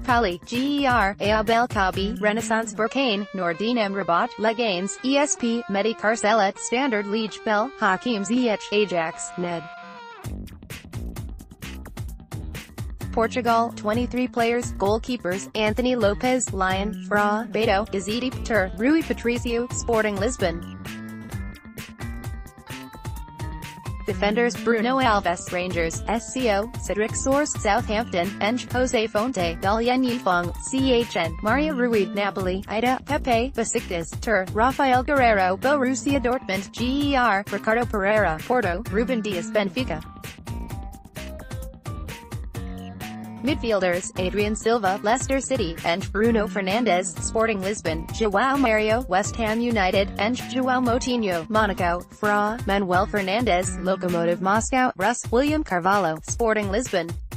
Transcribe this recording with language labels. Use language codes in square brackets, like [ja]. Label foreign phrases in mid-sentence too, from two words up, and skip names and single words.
[en] Pauli, GER, Ayab El Kabi, Renaissance Berkane, Nordin Amrabat, Leganes, ESP, Mehdi Carcelet, Standard Liege Bell, Hakim Ziyech, Ajax, Ned. Portugal, 23 players, goalkeepers, Anthony Lopez, Lyon, Fra, Beto, Gazidi, Tur, Rui Patricio, Sporting Lisbon. Defenders, Bruno Alves, Rangers, SCO, Cedric Soares, Southampton, Enj, Jose Fonte, Dalyen Yifeng, CHN, Mario Rui, Napoli, Ida, Pepe, Besiktas, Tur, Rafael Guerrero, Borussia Dortmund, GER, Ricardo Pereira, Porto, Ruben Dias, Benfica. Midfielders, Adrian Silva, Leicester City, and Bruno Fernandes, Sporting Lisbon, João Mario, West Ham United, and João Moutinho, Monaco, Fra, Manuel Fernandes, Lokomotiv Moscow, Russ, William Carvalho, Sporting Lisbon.